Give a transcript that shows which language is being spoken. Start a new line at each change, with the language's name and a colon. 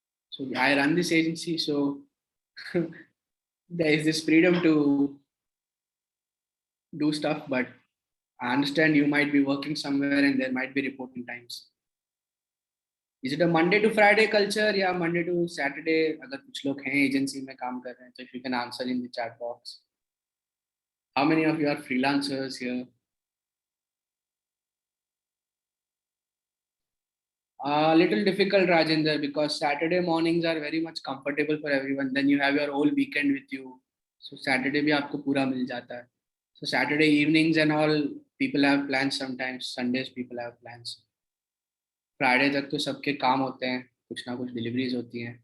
English: So I run this agency, so there is this freedom to do stuff, but I understand you might be working somewhere and there might be reporting times. Is it a Monday to Friday culture या Monday to Saturday?
Hindi: अगर कुछ लोग हैं agency में काम कर रहे हैं, तो
English: if you can answer in the chat box. How many of you are freelancers here? A little difficult, Rajendra, because Saturday mornings are very much comfortable for everyone. Then you have your whole weekend with you.
Hindi: So Saturday भी आपको पूरा मिल जाता है.
English: So Saturday evenings and all, people have plans sometimes. Sundays people have plans.
Hindi: Friday तक तो सबके काम होते हैं, कुछ ना कुछ deliveries होती हैं.